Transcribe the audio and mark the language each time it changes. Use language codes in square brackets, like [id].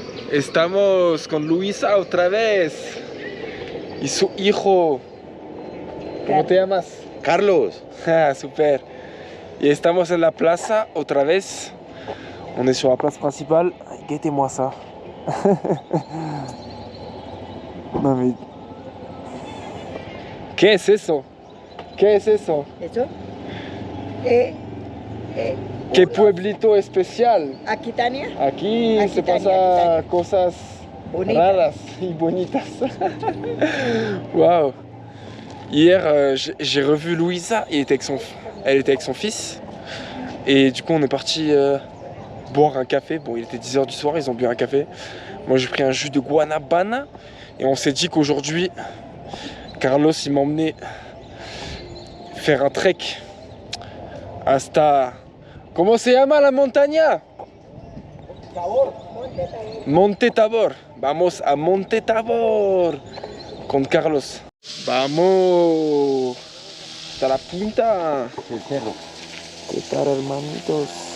[es] Estamos con Luisa otra vez y su hijo. ¿Cómo te llamas? Carlos. Ah, super. Y estamos en la plaza otra vez. [fr] On est sur la place principale. Guettez-moi ça. Non mais... [es] ¿Qué es eso? ¿Qué es eso? ¿Eso? ¿Qué pueblito especial? Aquitania. Aquí se Aquitania, pasa Aquitania. cosas Bonitas. raras y bonitas. Waouh. [fr] Hier, j'ai revu Louisa, elle était avec son fils. Et du coup, on est parti boire un café. Bon, il était 10 h du soir, ils ont bu un café. Moi, j'ai pris un jus de guanabana. Et on s'est dit qu'aujourd'hui, Carlos, il m'emmenait faire un trek [es] hasta... ¿Cómo se llama la montaña? Monte Tabor. Vamos a Monte Tabor con Carlos. Vamos hasta la punta. El cerro. ¿Qué tal, hermanitos?